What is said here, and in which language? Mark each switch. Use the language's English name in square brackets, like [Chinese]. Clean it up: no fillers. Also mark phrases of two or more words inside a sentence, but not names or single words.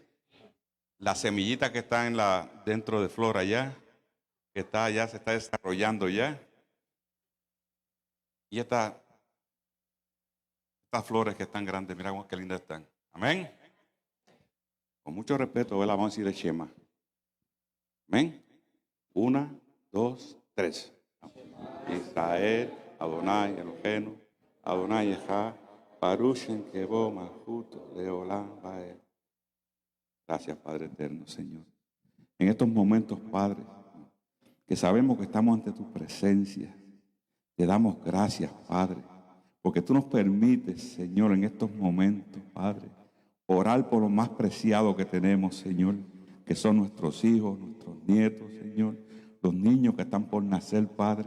[Spanish] La semillita que está dentro de flor allá, que está allá, se está desarrollando ya. Y estas flores que están grandes, mira qué lindas están. Amén. Con mucho respeto, ¿verdad? Vamos a decir el Shema. Amén. 1, 2, 3. [Hebrew] ישראל, אדוני, אלוהינו, אדוני אחד, ברוך שם כבוד מלכות לעולם ועד. [Spanish] Gracias, Padre eterno, Señor. En estos momentos, Padre, que sabemos que estamos ante tu presencia, te damos gracias, Padre, porque tú nos permites, Señor, en estos momentos, Padre, orar por lo más preciado que tenemos, Señor, que son nuestros hijos, nuestros nietos, Señor, los niños que están por nacer, Padre.